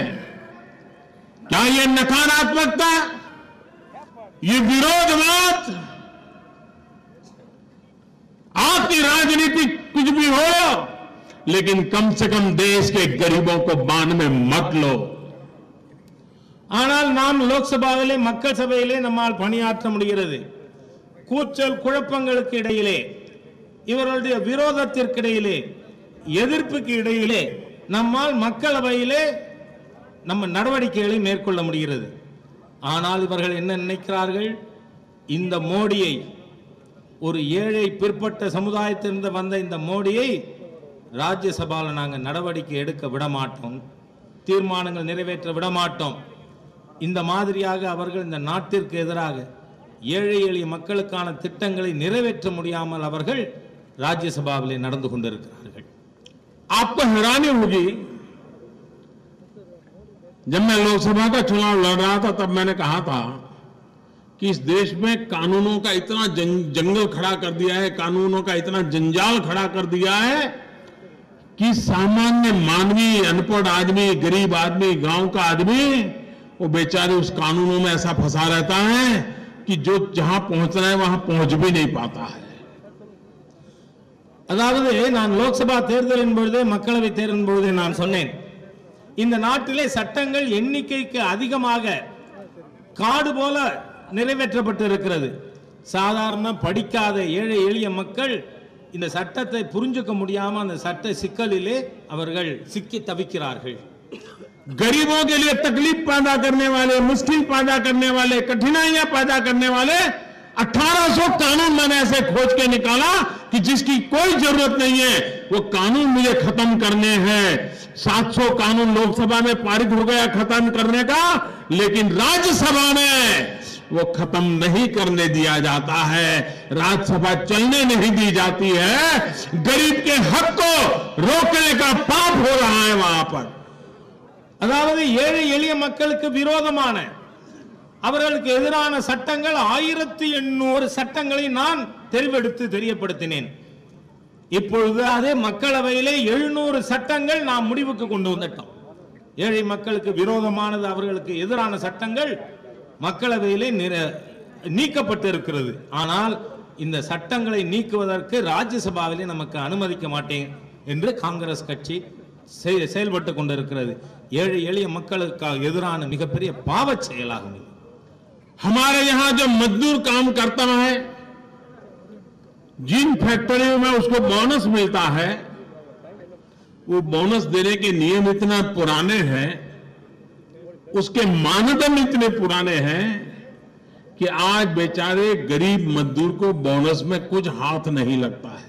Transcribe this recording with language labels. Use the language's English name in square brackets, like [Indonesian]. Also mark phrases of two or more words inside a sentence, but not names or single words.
[Hindi] क्या ये नकारात्मकता, ये विरोधवाद, आपकी राजनीति कुछ भी हो, लेकिन कम से कम देश के गरीबों को बांध में मत लो। [Tamil] ஆனால் நாம் லோக்சபாவிலே, மக்கள் சபையிலே நம்மால் பணியாற்ற முடிகிறது. கூச்சல் குழப்பங்களுக்கு இடையிலே, இவர்களுடைய விரோதத்திற்கு இடையிலே, எதிர்ப்புக்கு இடையிலே நம்மால் மக்களவையிலே நம்ம நடவடிக்கைகளை மேற்கொள்ள முடிகிறது. ஆனால் இவர்கள் என்ன நினைக்கிறார்கள்? இந்த மோடியை, ஒரு ஏழை பிற்பட்ட சமுதாயத்திலிருந்து வந்த இந்த மோடியை ராஜ்யசபாவில் நாங்கள் நடவடிக்கை எடுக்க விட மாட்டோம், தீர்மானங்கள் நிறைவேற்ற விட மாட்டோம். இந்த மாதிரியாக அவர்கள் இந்த நாட்டிற்கு எதிராக ஏழை எளிய மக்களுக்கான திட்டங்களை நிறைவேற்ற முடியாமல் அவர்கள் [Hindi] राज्यसभा में [Tamil] நடந்து கொண்டிருக்கிறார்கள். [Hindi] आपको हैरानी होगी, जब मैं लोकसभा का चुनाव लड़ रहा था तब मैंने कहा था कि इस देश में कानूनों का इतना जंगल खड़ा कर दिया है, कानूनों का इतना जंजाल खड़ा कर दिया है कि सामान्य मानवी, अनपढ़ आदमी, गरीब आदमी, गांव का आदमी, वो बेचारे उस कानूनों में ऐसा फंसा रहता है कि जो जहां पहुंचना है वहां पहुंच भी नहीं पाता है. [Tamil] அதாவது நான் லோக்சபா தேர்தலின் பொழுதே, மக்களவை தேர்தலின் பொழுதே நான் சொன்னேன், இந்த நாட்டிலே சட்டங்கள் எண்ணிக்கைக்கு அதிகமாக காடு போல நிறைவேற்றப்பட்டு இருக்கிறது. சாதாரண படிக்காத ஏழை எளிய மக்கள் இந்த சட்டத்தை புரிஞ்சுக்க முடியாம அந்த சட்ட சிக்கலிலே அவர்கள் சிக்கி தவிக்கிறார்கள். [Hindi] गरीबों के लिए तकलीफ पैदा करने वाले, मुश्किल पैदा करने वाले, कठिनाइयां पैदा करने वाले 1800 कानून मैंने ऐसे खोज के निकाला कि जिसकी कोई जरूरत नहीं है, वो कानून मुझे खत्म करने हैं. 700 कानून लोकसभा में पारित हो गया खत्म करने का, लेकिन राज्यसभा में वो खत्म नहीं करने दिया जाता है. राज्यसभा चलने नहीं दी जाती है. गरीब के हक को रोकने का पाप हो रहा है वहां पर. [Tamil] அதாவது ஏழை எளிய மக்களுக்கு விரோதமான அவர்களுக்கு எதிரான சட்டங்கள் 1800 சட்டங்களை நான் தெரிவெடுத்து தெரியப்படுத்தினேன். இப்பொழுது அதே மக்களவையிலே 700 சட்டங்கள் நாம் முடிவுக்கு கொண்டு வந்துட்டோம். ஏழை மக்களுக்கு விரோதமானது அவர்களுக்கு எதிரான சட்டங்கள் மக்களவையிலே நீக்கப்பட்டு இருக்கிறது. ஆனால் இந்த சட்டங்களை நீக்குவதற்கு ராஜ்யசபாவிலே நமக்கு அனுமதிக்க மாட்டேன் என்று காங்கிரஸ் கட்சி செயல்பட்டு கொண்டிருக்கிறது. ஏழை எளிய மக்களுக்கு எதிரான மிகப்பெரிய பாவச் செயலாகும். [Hindi] हमारे यहां जो मजदूर काम करता है, जिन फैक्ट्रियों में उसको बोनस मिलता है, वो बोनस देने के नियम इतना पुराने हैं, उसके मानदंड इतने पुराने हैं कि आज बेचारे गरीब मजदूर को बोनस में कुछ हाथ नहीं लगता है.